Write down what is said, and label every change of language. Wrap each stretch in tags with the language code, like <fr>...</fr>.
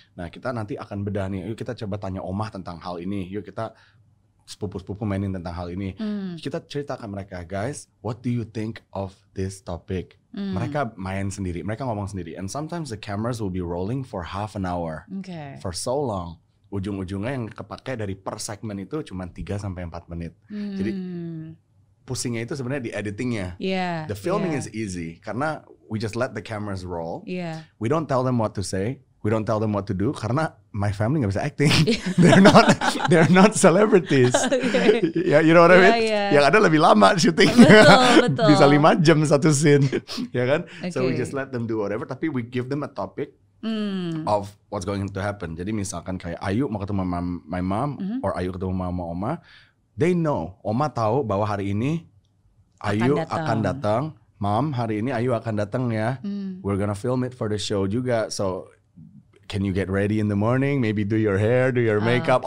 <id>Nah kita nanti akan bedah nih, yuk kita coba tanya Omah tentang hal ini, yuk kita sepupu-sepupu mainin tentang hal ini. Kita ceritakan mereka,</id> <en>guys, what do you think of this topic?</en> <id>Mereka main sendiri, mereka ngomong sendiri.</id> <en>And sometimes the cameras will be rolling for half an hour. For so long.</en> <id>Ujung-ujungnya yang kepake dari per segmen itu cuma 3-4 menit. Jadi pusingnya itu sebenarnya di editingnya.</id> <en>The filming is easy</en> <id>karena</id> <en>we just let the cameras roll. We don't tell them what to say. We don't tell them what to do</en> <id>karena</id> <en>my family</en> <id>nggak bisa</id> <en>acting. They're not celebrities. You know what I mean?</en> <id>Yang ada lebih lama syutingnya. Betul. Bisa 5 jam satu scene, ya kan?</id> <en>So we just let them do whatever.</en> <id>Tapi</id> <en>we give them a topic of what's going to happen.</en> <id>Jadi misalkan kayak Ayu mau ketemu my mom, or Ayu ketemu mama Oma,</id> <en>they know.</en> <id>Oma tahu bahwa hari ini Ayu akan datang. Mom, hari ini Ayu akan datang ya.</id> <en>We're gonna film it for the show</en> <id>juga.</id> <en>So can you get ready in the morning? Maybe do your hair, do your makeup.</en>